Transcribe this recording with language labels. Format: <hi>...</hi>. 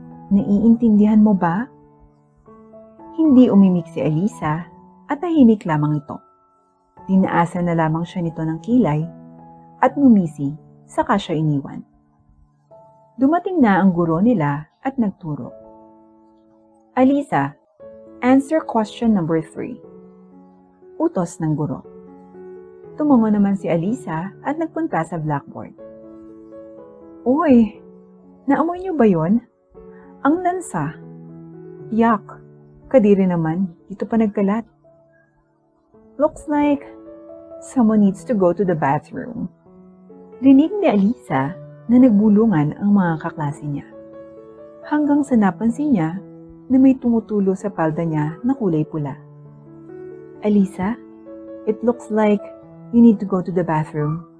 <tl>Naiintindihan mo ba? Hindi umimik si Alisa at tahimik lamang ito. Dinaasan na lamang siya nito ng kilay at ngumisi saka siya iniwan. Dumating na ang guro nila at nagturo.</tl> <en>Alisa, answer question number 3.</en> <tl>Utos ng guro. Tumungo naman si Alisa at nagpunta sa blackboard. Uy, naamoy niyo ba yon? Ang lansa. Yak, kadiri naman, dito pa nagkalat.</tl> <en>Looks like someone needs to go to the bathroom.</en> <tl>Rinig ni Alisa na nagbulungan ang mga kaklase niya. Hanggang sa napansin niya na may tumutulo sa palda niya na kulay pula.</tl> <en>Alisa, it looks like you need to go to the bathroom.</en>